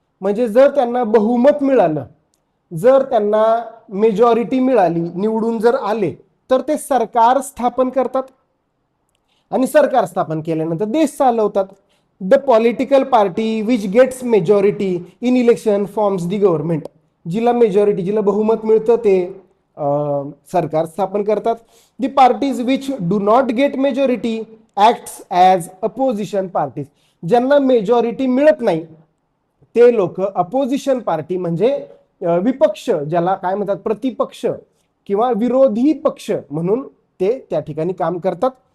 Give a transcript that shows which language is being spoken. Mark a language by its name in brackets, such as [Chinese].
[Marathi] म्हणजे जर त्यांना बहुमत मिळालं, जर त्यांना मेजॉरिटी मिळाली, निवडून जर आले, तर ते सरकार स्थापन करतात आणि सरकार स्थापन केल्यानंतर देश चालवतात. [English] The political party which gets majority in election forms the government. [Marathi] जिला मेजॉरिटी, जिला बहुमत मिळतं ते सरकार स्थापन करतात. [English] The parties which do not get majority acts as opposition parties. [Marathi] ज्यांना मेजॉरिटी मिळत नाही ते लोक अपोजिशन पार्टी, म्हणजे विपक्ष, ज्याला काय म्हणतात प्रतिपक्ष किंवा विरोधी पक्ष म्हणून ते त्या ठिकाणी काम करतात.